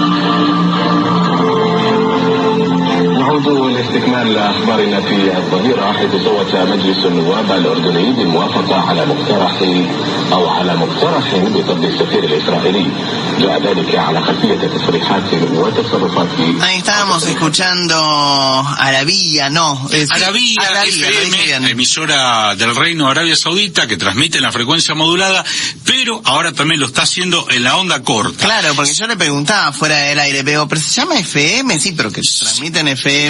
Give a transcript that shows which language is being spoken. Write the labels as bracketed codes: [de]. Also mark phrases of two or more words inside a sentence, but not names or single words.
[ar] استكمال أخبارنا في الظهيرة حيث صوت مجلس النواب الأردني بالموافقة على مقترح بطرد السفير الإسرائيلي. جاء ذلك على خلفية تصريحات وتصرفات. [es] Ahí estábamos escuchando Arabia, Arabia FM, emisora del Reino de Arabia Saudita, que transmite en la frecuencia modulada, pero ahora también lo está haciendo en la onda corta. Claro, porque yo le preguntaba fuera del aire, pero se llama FM, sí, pero que transmiten FM.